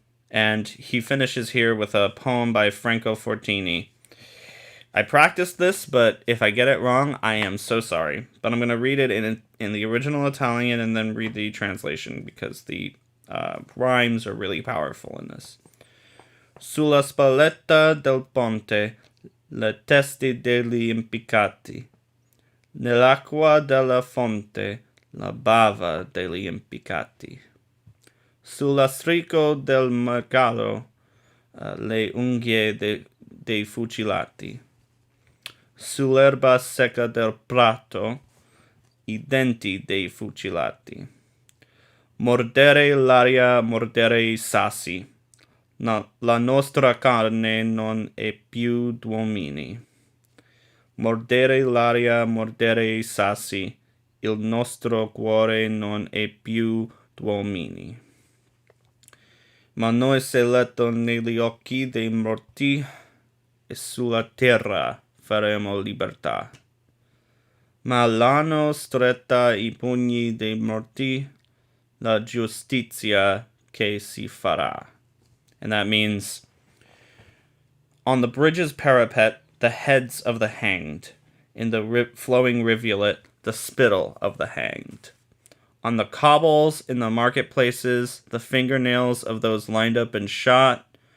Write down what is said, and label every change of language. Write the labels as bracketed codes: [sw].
[en] And he finishes here with a poem by Franco Fortini. I practiced this, but if I get it wrong, I am so sorry. But I'm going to read it in the original Italian and then read the translation because the rhymes are really powerful in this. [it] Sulla spalletta del ponte, le teste degli impiccati. Nell'acqua della fonte, la bava degli impiccati. Sul lastrico del mercato, le unghie dei fucilati. Sull'erba secca del prato, i denti dei fucilati. Mordere l'aria, mordere i sassi. La nostra carne non è più d'uomini. Mordere l'aria, mordere i sassi. Il nostro cuore non è più d'uomini. Ma noi se letto negli occhi dei morti e sulla terra faremo libertà. Ma l'hanno stretta i pugni dei morti, la giustizia che si farà. [en] And that means, on the bridge's parapet, the heads of the hanged. In the flowing rivulet, the spittle of the hanged. On the cobbles in the marketplaces, the fingernails of those lined up and shot.